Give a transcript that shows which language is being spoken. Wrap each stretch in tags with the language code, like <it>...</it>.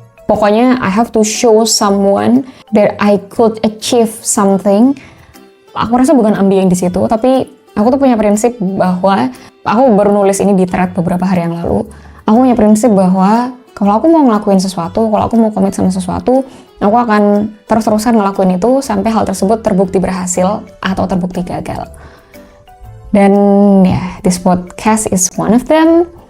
<id>Pokoknya</id> <en>I have to show someone that I could achieve something.</en> <id>Aku rasa bukan ambi yang di situ, tapi aku tuh punya prinsip bahwa aku baru nulis ini di thread beberapa hari yang lalu. Aku punya prinsip bahwa kalau aku mau ngelakuin sesuatu, kalau aku mau komit sama sesuatu, aku akan terus-terusan ngelakuin itu sampai hal tersebut terbukti berhasil atau terbukti gagal. Dan ya,</id> <en>this podcast is one of them.</en>